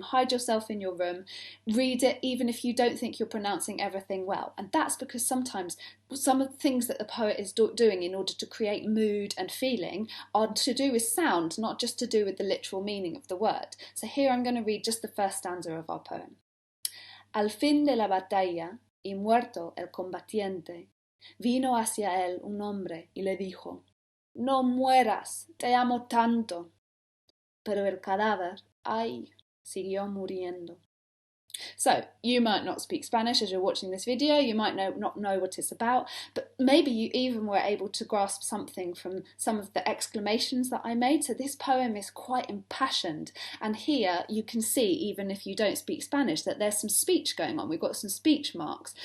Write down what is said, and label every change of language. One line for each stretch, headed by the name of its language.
English: Hide yourself in your room. Read it even if you don't think you're pronouncing everything well. And that's because sometimes some of the things that the poet is doing in order to create mood and feeling are to do with sound, not just to do with the literal meaning of the word. So here I'm going to read just the first stanza of our poem.
Spanish: Al fin de la batalla, y muerto el combatiente, vino hacia él un hombre y le dijo, no mueras, te amo tanto. Pero el cadáver, ay, siguió muriendo.
English: So, you might not speak Spanish as you're watching this video, you might not know what it's about, but maybe you even were able to grasp something from some of the exclamations that I made. So this poem is quite impassioned, and here you can see, even if you don't speak Spanish, that there's some speech going on. We've got some speech marks.